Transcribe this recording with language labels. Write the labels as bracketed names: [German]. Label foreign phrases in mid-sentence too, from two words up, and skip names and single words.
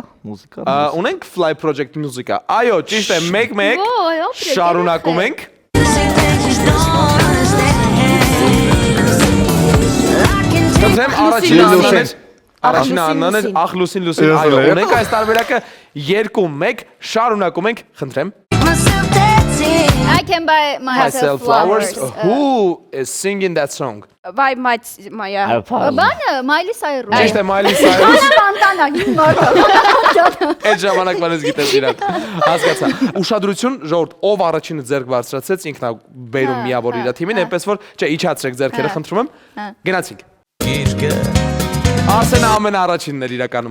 [Armenian] Ունենք Fly Project մուզիկա։ Այո, ճիշտ է, մեկ, շարունակում ենք։ Խնդրեմ, առաջին աննան էր, ախ Լուսին, այո, ունենք այս տարբերակը 2-1, շարունակում ենք, խնդրեմ։ [English] I can buy myself flowers. Who is singing that song? By my [Armenian] Բանը Miley Cyrus։ Ճիշտ է, Miley Cyrus։ Բանտանա, հին մարդը։ Այդ ժամանակվան ես գիտես իրան։ Հասկացա։ Ուշադրություն, ժողովուրդ, ով առաջինը ձեռք բարձրացեց, ինքն է բերում միավոր իր թիմին, այնպես որ, չէ, իջացրեք ձեռքերը, խնդրում եմ։ Գնացինք։ Արսենը ամենաառաջինն էր իրականում։